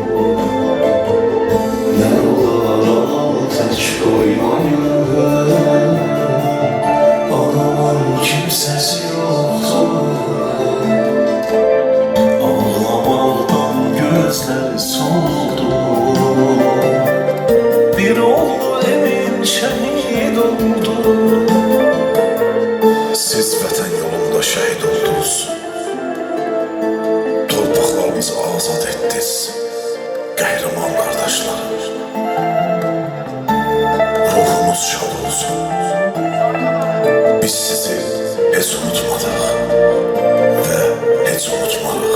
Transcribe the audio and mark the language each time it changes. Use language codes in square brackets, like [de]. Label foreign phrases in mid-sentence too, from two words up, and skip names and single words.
[tr] Ne olar anamı tek koymayın, anamın kimsesi yoktur. Ağlamadan gözleri soldu, bir oğlu emin şehit oldu. [az] Siz vətən yolunda şəhid oldunuz, torpaqlarımızı azad etdiniz, qəhrəman qardaşlarım. Ruhunuz şad olsun, biz sizi heç unutmadıq və heç unutmarıq.